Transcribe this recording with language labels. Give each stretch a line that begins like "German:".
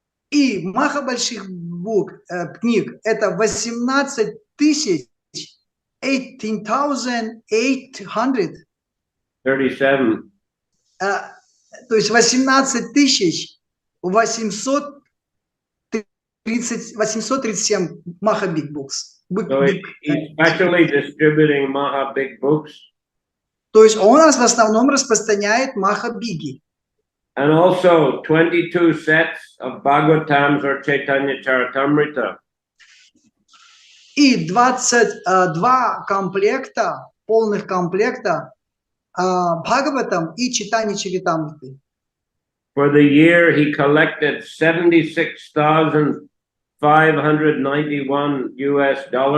Russian: И маха больших букв, книг, это 18 тысяч, 18,800. 37. То есть 18 тысяч 837 маха
English: big books. So he's specially distributing Maha big books.
Russian: То есть он в основном распространяет маха биги.
English: And also 22 sets of Bhagavatams or Chaitanya Charitamrita.
Russian: И 22 комплекта, полных комплекта Бхагаватам и Читани Чаритамриты.
English: For the year, he collected $76,591 US.